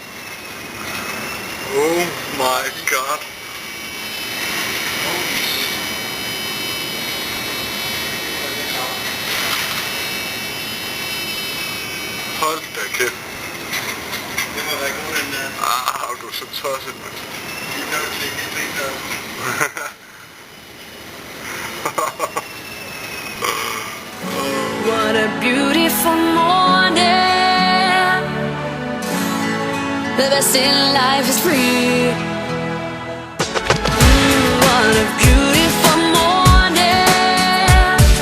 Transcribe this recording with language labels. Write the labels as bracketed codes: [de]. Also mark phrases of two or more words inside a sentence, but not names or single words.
[en] Oh my god. [da] Hold da kæft. Det må være god, den der. Du er så tosset, mand. I kan jo ikke se det. [en] What a beautiful morning. The best in life is free. What a beautiful morning.